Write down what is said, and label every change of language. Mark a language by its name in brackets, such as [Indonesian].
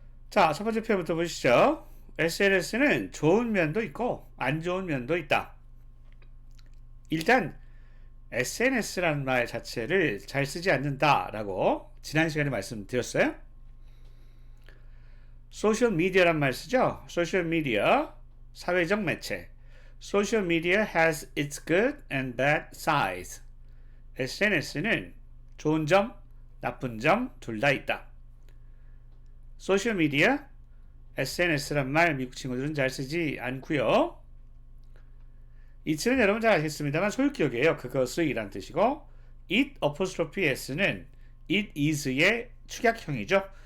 [Korean] 자, 첫 번째 표현부터 보시죠. SNS는 좋은 면도 있고 안 좋은 면도 있다. 일단 SNS라는 말 자체를 잘 쓰지 않는다라고 지난 시간에 말씀드렸어요. 소셜 미디어란 말 쓰죠. 소셜 미디어, 사회적 매체. [English] Social media has its good and bad sides. [Korean] SNS는 좋은 점, 나쁜 점 둘 다 있다. 소셜미디어, SNS란 말 미국 친구들은 잘 쓰지 않고요. it는 여러분 잘 아시겠습니다만 소유격이에요. 그것의 이란 뜻이고 [English] it apostrophe s [Korean] 는 [English] it is [Korean] 의 축약형이죠.